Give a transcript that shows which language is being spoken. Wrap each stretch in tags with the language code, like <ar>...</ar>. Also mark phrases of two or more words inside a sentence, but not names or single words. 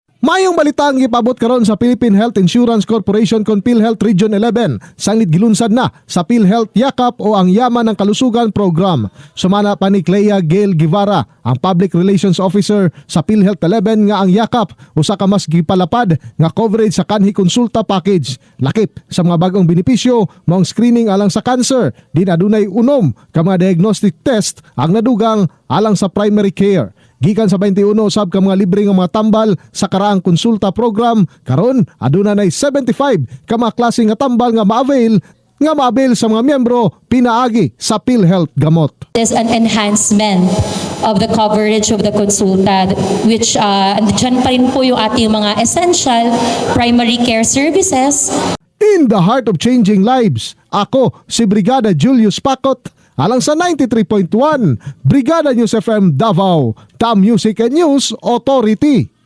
<ceb>Mayong balita ang ipabot karon sa Philippine Health Insurance Corporation kon PhilHealth Region 11 sanglit gilunsad na sa PhilHealth Yakap o ang Yaman ng Kalusugan Program. Sumana pa ni Clea Gail Guevara, ang</ceb> <en>Public Relations Officer</en> <ceb>sa PhilHealth 11 nga ang Yakap usa ka mas gipalapad nga coverage sa kanhi konsulta package. Lakip sa mga bagong benepisyo maong screening alang sa cancer, din adunay unom ka mga</ceb> <en>diagnostic test</en> <ceb>ang nadugang alang sa</ceb> <en>primary care.</en> <ceb>Gikan sa 21 usab ka mga libre nga mga tambal sa karaang konsulta program, karon aduna nay 75 ka mga klase nga tambal nga ma-avail sa mga miyembro pinaagi sa PhilHealth gamot.</ceb> <en>There's an enhancement of the coverage of the konsulta, which</en> <tl>dyan pa rin po yung ating mga</tl> <en>essential primary care services. In the heart of changing lives,</en> <ceb>ako si Brigada Julius Pacot, alang sa 93.1 Brigada News FM Davao,</ceb> <en>The Music and News Authority.</en>